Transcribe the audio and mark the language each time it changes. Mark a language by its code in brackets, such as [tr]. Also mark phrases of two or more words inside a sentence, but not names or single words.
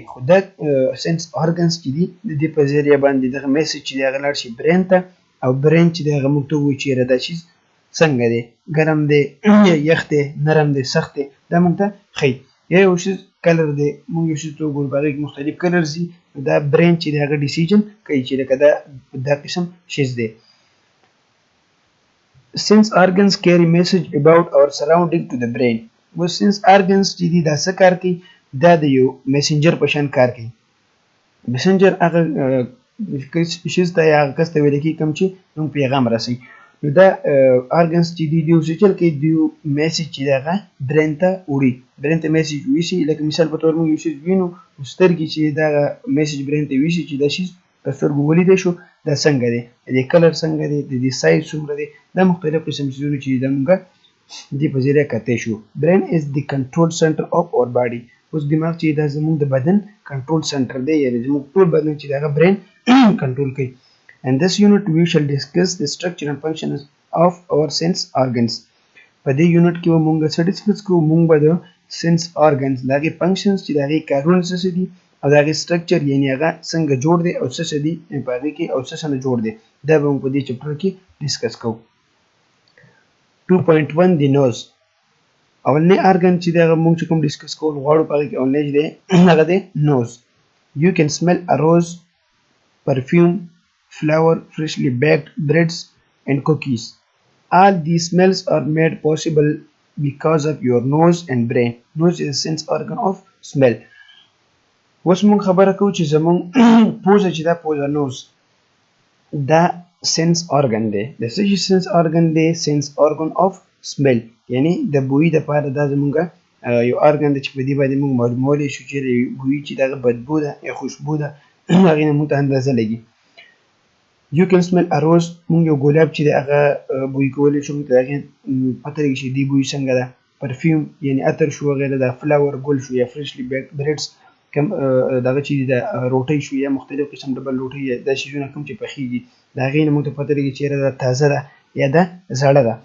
[ps] خو دا [en] sense organs [ps] چې دي د دې په ذریعه باندې دغه میسج چې دی هغه لاړ شي برین ته، او برین چې دی هغه موږ ته ووایي چېرې دا چیز څنګه دی، ګرم دی، یخ دی، نرم دی، سخت دی، دا موږ ته ښیي. یا یو شیز کلر دی، موږ یو شیز ته وګورو په هغې کې مختلف کلرز دي، دا برین چې دی هغه ډیسیژن کوي چې لکه دا قسم شیز دی. [en] Sense organs carry message about our surrounding to the brain. [ps] و [en] sense organs [ps] چې دي دا څه کار کوي؟ دا د یو میسنجر په شان کار کوي. میسنجر هغه شیز ته یا هغه کس ته ویل کېږي کوم چې موږ پیغام رسوي. نو دا ارګنز چې دي دوی څه چل کوي؟ دوی میسج چې دی هغه برین ته وړي، برین ته میسج ویسي. لکه مثال په طور موږ یو شیز وینو، سترګې چې دغه میسج برین ته ویسي چې دا شیز په سترګو ولیدی شو، دا څنګه دی، د دې کلر څنګه دی، د دې سایز څومره دی، دا مختلف قسم څیزونه چې د موږ دې په ذریعه کتی شو. [en] brain is the control center of our body. [ps] اوس دماغ چې دا زموږ د بدن کنټرول سنټر دی، یعنې زموږ ټول بدن چې دغه برین کنټرول کوي. [en] And this unit we shall discuss the structure and functions of our sense organs. [ps] په دې یونټ کې به موږ څه ډسکس کوو؟ موږ به د [en] sense organs [ps] د هغې فنکشنز چې د هغې کارونه څه دي او د هغې سټرکچر یعنې هغه څنګه جوړ دی او څه دي په هغې کې او څه نه جوړ دی، دا به موږ په دې چپټر کې ډسکس کوو. 2.1 د نوز. اولنی ارګن چې دی هغه موږ چې کوم ډسکس کول غواړو په هغې کې اولنی چې دی هغه دی نوز. [en] You can smell a rose, perfume, flour, freshly baked breads and cookies. All these smells are made possible because of your nose and brain. Nose is a sense organ of smell. [ps] اوس موږ خبره کوو چې زموږ پوزه چې دا پوزه نوز دا [en] sense organ [ps] دی. د څه شي [en] sense organ [ps] دی؟ [en] sense organ of smell, [ps] یعنی د بوی دپاره دا زموږ یو ارګن دی چې په دې باندې موږ معلومولی شو چې بوی چې دغه بدبو ده یا خوشبو ده هغې نه موږ ته اندازه لګي. [en] You can smell a rose. [ps] موږ یو ګلاب چې دی هغه بوی کولی شو، موږ ته د هغې پته لګي چې دې بوی څنګه ده. پرفیوم یعنې عطر شو وغیره ده. فلاور ګل شو، یا [en] freshly baked breads [ps] کم دغه چې د روټۍ شو، یا مختلف قسم ډبل روټۍ، دا شیزونه کوم چې پخېږي د هغې نه موږ ته پته لګي چېرې دا تازه ده یا دا زړه ده.